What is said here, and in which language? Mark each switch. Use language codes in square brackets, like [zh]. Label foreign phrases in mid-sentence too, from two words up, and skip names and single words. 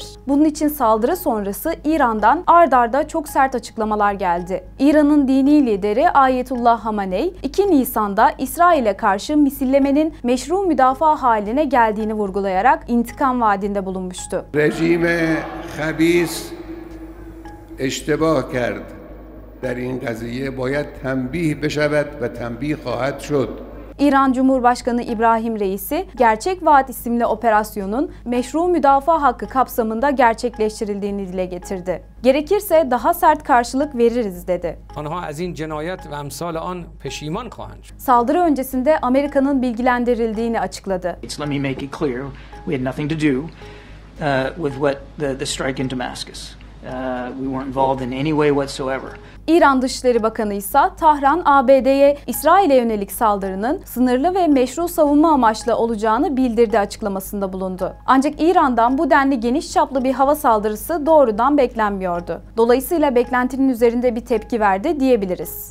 [tr] Bunun için saldırı sonrası İran'dan ard arda çok sert açıklamalar geldi. İran'ın dini lideri Ayetullah Hamenei, 2 Nisan'da İsrail'e karşı misillemenin meşru müdafaa haline geldiğini vurgulayarak intikam vaadinde bulunmuştu. [fa] رژیم خبیث اشتباه کرد در این قضیه باید تنبیه بشود و تنبیه خواهد شد. [tr] İran Cumhurbaşkanı İbrahim Reisi, Gerçek Vaat isimli operasyonun meşru müdafaa hakkı kapsamında gerçekleştirildiğini dile getirdi. Gerekirse daha sert karşılık veririz dedi. Saldırı öncesinde Amerika'nın bilgilendirildiğini açıkladı. [en] Let me make it clear, we had nothing to do with what the strike in Damascus. We weren't involved in any way whatsoever. [tr] İran Dışişleri Bakanı ise Tahran, ABD'ye İsrail'e yönelik saldırının sınırlı ve meşru savunma amaçlı olacağını bildirdi açıklamasında bulundu. Ancak İran'dan bu denli geniş çaplı bir hava saldırısı doğrudan beklenmiyordu. Dolayısıyla beklentinin üzerinde bir tepki verdi diyebiliriz.